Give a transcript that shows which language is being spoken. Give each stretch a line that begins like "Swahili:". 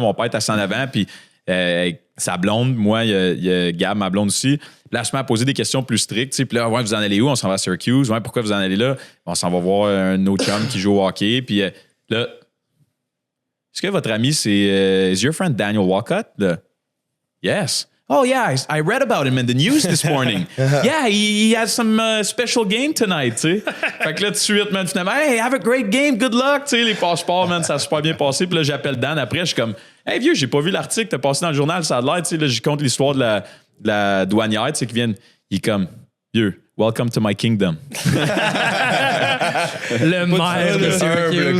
French: Mon père était assis en avant, puis sa blonde, moi, il y a Gab, ma blonde aussi. Puis là, elle se met à poser des questions plus strictes. Puis là, ouais, vous en allez où? On s'en va à Syracuse. Ouais, pourquoi vous en allez là? On s'en va voir un autre chum qui joue au hockey. Puis là, est-ce que votre ami, c'est...
English: is your friend Daniel Walcott?
French: Là, yes.
English: Oh, yeah, I read about him in the news this morning. Yeah, he has some special game tonight,
French: tu sais. Fait que là, tout de suite, man, finalement, hey,
English: have a great game, good luck,
French: tu sais, les passeports, man, ça a super bien passé. Puis là, j'appelle Dan après, je suis comme, hey, vieux, j'ai pas vu l'article, t'as passé dans le journal, ça a l'air, tu sais, là, j'y compte l'histoire de la douanière, tu sais, qui vient, il est comme, vieux,
English: welcome to my kingdom.
French: Le maire de Humble Syracuse.